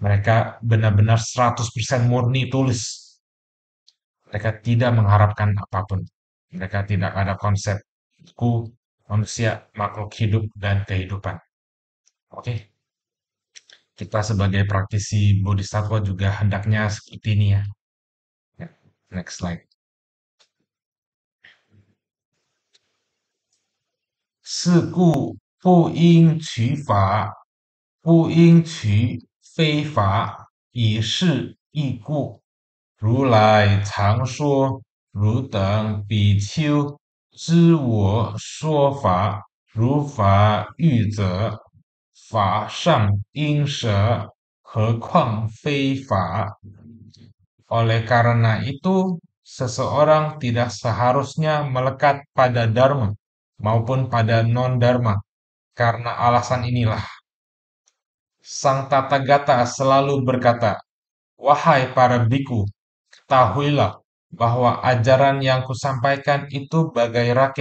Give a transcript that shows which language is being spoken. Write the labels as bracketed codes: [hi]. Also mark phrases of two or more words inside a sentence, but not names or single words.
[id] Mereka benar-benar 100% murni tulis. Mereka tidak mengharapkan apapun. Mereka tidak ada konsepku manusia, makhluk hidup, dan kehidupan. Oke, kita sebagai praktisi bodhisattva juga hendaknya seperti ini ya. [en] Ya, next slide. [zh] 是故不应取法，不应取非法，以是义故。如来常说：汝等比丘知我说法，如法喻者，法上应舍，何况非法？ [id] Oleh karena itu, seseorang tidak seharusnya melekat pada dharma maupun pada non-dharma. Karena alasan inilah, Sang Tathagata selalu berkata, "Wahai para biku, ketahuilah bahwa ajaran yang kusampaikan itu bagai rakit.